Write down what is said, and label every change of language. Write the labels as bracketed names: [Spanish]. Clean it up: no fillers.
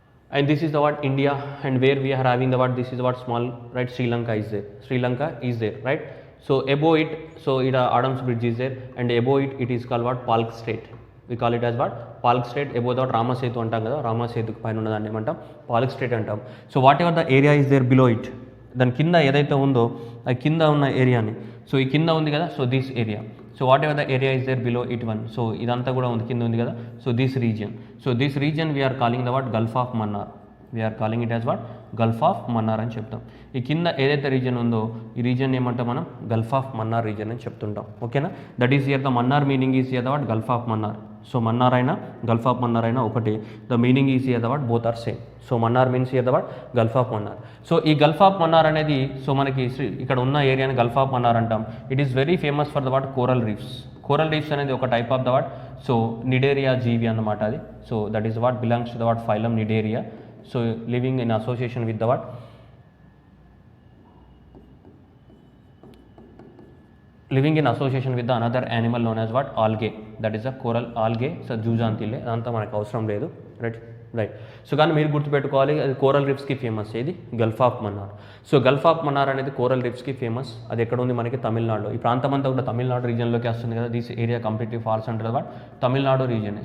[English] and this is the what India, and where we are having the what, this is what small, right, Sri Lanka is there, Sri Lanka is there, right. So above it, so it Adams Bridge is there, and above it, it is called what, Palk Strait. We call it as what, Palk Strait. Above that [Telugu] Rama Setu antam kada, Rama Setu పైన ఉన్నదాన్ని ఏమంటాం, Palk Strait అంటాం. [English] so whatever the area is there below it, [Telugu] దాని కింద ఏదైతే ఉందో ఆ కింద ఉన్న ఏరియాని, సో ఈ కింద ఉంది కదా, [English] so this area, so whatever the area is there below it one, [Telugu] so ఇదంతా కూడా ఉంది కింద ఉంది కదా, [English] So this region, so this region we are calling the what, gulf of Mannar, we are calling it as what, gulf of Mannar అని చెప్తాం. [Telugu] ఈ కింద ఏదైతే రీజియన్ ఉందో ఈ రీజియన్ ఏమంటాం మనం, గల్ఫ్ ఆఫ్ మన్నార్ రీజియన్ అని చెప్తుంటాం. [English] ఓకేనా, that is here the Mannar meaning is here the what, gulf of Mannar. [Telugu] So Mannar అయినా గల్ఫ్ ఆఫ్ మన్నార్ అయినా ఒకటి, [English] The meaning is here the what, both are same. [Telugu] So Mannar means here the what, Gulf of Mannar. So ఈ Gulf of Mannar అనేది, so మనకి ఇక్కడ ఉన్న ఏరియాని Gulf of Mannar అంటాం. [English] it is very famous for the what, [Telugu] coral reefs. Coral reefs అనేది ఒక type of the what, so Cnidaria జీవి అన్నమాట అది. [English] So that is what belongs to the what, phylum cnidaria. So living in association with the what, living in association with the another animal known as what, algae, that is a coral algae. [Telugu] So జూజాంతిలే, అదంతా మనకు అవసరం లేదు, right. So కానీ మీరు గుర్తుపెట్టుకోవాలి, అది coral రిఫ్స్కి famous, ఏది, Gulf of Mannar. So Gulf of Mannar అనేది కోరల్ రిఫ్స్కి ఫేమస్. అది ఎక్కడ ఉంది మనకి, తమిళనాడులో. ఈ ప్రాంతం అంతా కూడా తమిళనాడు రీజియన్లోకి వస్తుంది కదా, [English] This area completely false అంటారు what, Tamil Nadu region.